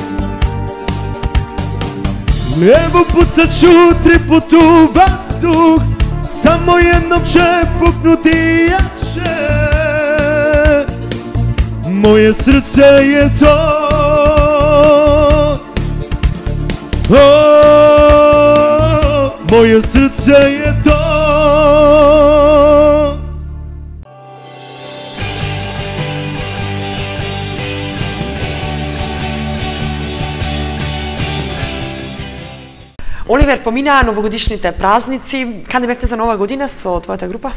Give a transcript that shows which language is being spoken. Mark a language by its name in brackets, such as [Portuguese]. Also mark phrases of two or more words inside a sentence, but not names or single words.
[Serbian] Evo pucat ću 3 puta u vazduh, samo jednom će puknuti jače. Moje srce je to, moje srce je to. [Macedonian] Оливер, поминаа новогодишните празници. Каде бевте за нова година со твојата група?